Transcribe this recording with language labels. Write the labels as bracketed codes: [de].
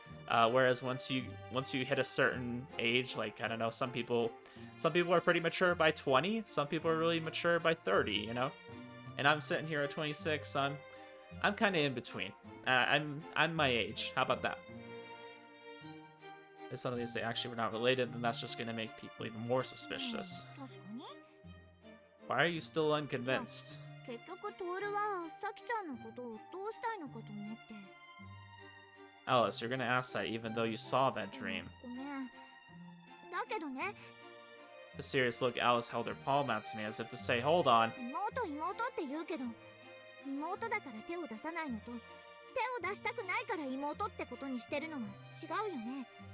[en] Whereas once you hit a certain age, like I don't know, some people are pretty mature by 20, some people are really mature by 30, And I'm sitting here at 26, so I'm kind of in between. I'm my age. How about that? If suddenly say actually we're not related, then that's just gonna make people even more suspicious. [ja] 確かに。 [en] Why are you still unconvinced? [ja] 結局トールはサキちゃんのことをどうしたいのかと思って。 [en] Alice, you're gonna ask that even though you saw that dream. [ja] ごめん。だけどね、 [en] The serious look, Alice held her palm out to me as if to say, hold on. [ja] 妹って言うけど、妹だから手を出さないのと、手を出したくないから妹ってことにしてるのは違うよね。